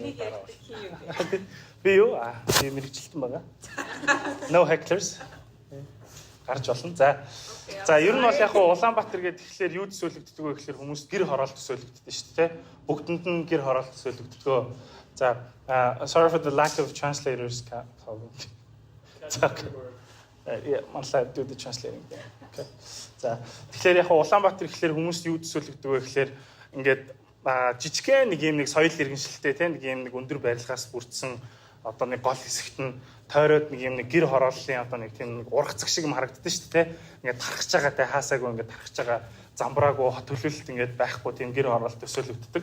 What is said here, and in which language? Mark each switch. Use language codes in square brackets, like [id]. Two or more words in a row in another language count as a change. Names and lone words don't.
[mn] Би юу? Би мэрэгчлэлтэн байгаа. [en] No hecklers. [mn] Гарч болно. За ер нь бол яг Улаанбаатар гэдэг тэгэхээр юу төсөөлөгддөг вэ гэхээр хүмүүс гэр хороолт төсөөлөгддөг шүү дээ. Бүгдэнд нь гэр хороолт төсөөлөгддөг. За [en] sorry for the lack of translators. [mn] Манлаа [en] do the translating. Okay. [mn] За тэгэхээр яг Улаанбаатар гэхээр хүмүүс юу төсөөлөгддөг вэ гэхээр ингээд жижигхэн нэг юм нэг соёл иргэншилтэй тийм нэг юм нэг өндөр барилгаас бүрдсэн одоо нэг гол хэсэгт нь тойроод нэг юм нэг гэр хорооллын одоо нэг тийм нэг ургац шиг юм харагддаг шүү дээ. Ингээд тархаж байгаа те хаасаагүй ингээд тархаж байгаа замбраагүй хот төлөвлөлт ингээд байхгүй тийм гэр хороолт төсөөлөгддөг.